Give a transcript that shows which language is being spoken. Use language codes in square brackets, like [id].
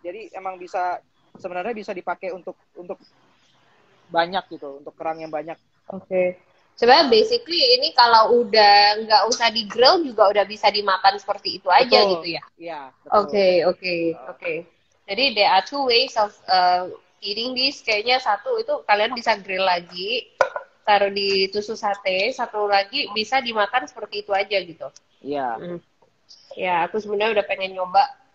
[id] Jadi emang sebenarnya bisa dipakai untuk banyak gitu, untuk kerang yang banyak. Oke. Sebenarnya basically ini kalau udah nggak usah di grill juga udah bisa dimakan seperti itu aja gitu ya. Iya. Oke. [en] Jadi there are 2 ways of eating this. [id] Kayaknya satu itu kalian bisa grill lagi, taruh di tusuk sate. Satu lagi bisa dimakan seperti itu aja gitu. Iya. Ya, aku sebenarnya udah pengen nyoba.